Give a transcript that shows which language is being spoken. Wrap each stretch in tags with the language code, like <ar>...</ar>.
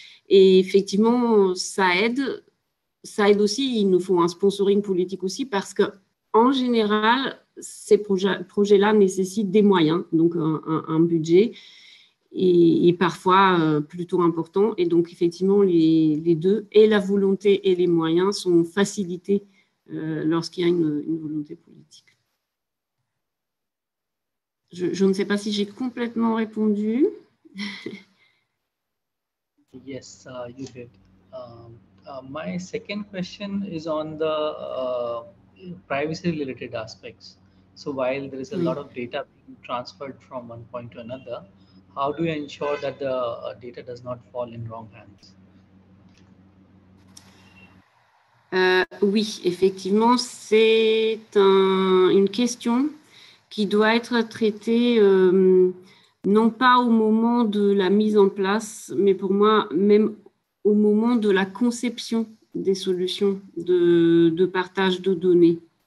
<fr>Et effectivement, ça aide aussi, il nous faut un sponsoring politique aussi parce qu'en général, ces projets-là nécessitent des moyens, donc un budget et parfois plutôt important. Et donc, effectivement, les deux, et la volonté et les moyens sont facilités lorsqu'il y a une volonté politique. Je ne sais pas si j'ai complètement répondu.</fr> <en>Yes, you did. My second question is on the privacy-related aspects. So while there is a lot of data being transferred from one point to another, how do you ensure that the data does not fall in wrong hands?</en> <fr>Oui, effectivement, c'est une question qui doit être traitée non pas au moment de la mise en place, mais pour moi, même au moment de la conception des solutions de partage de données.</fr>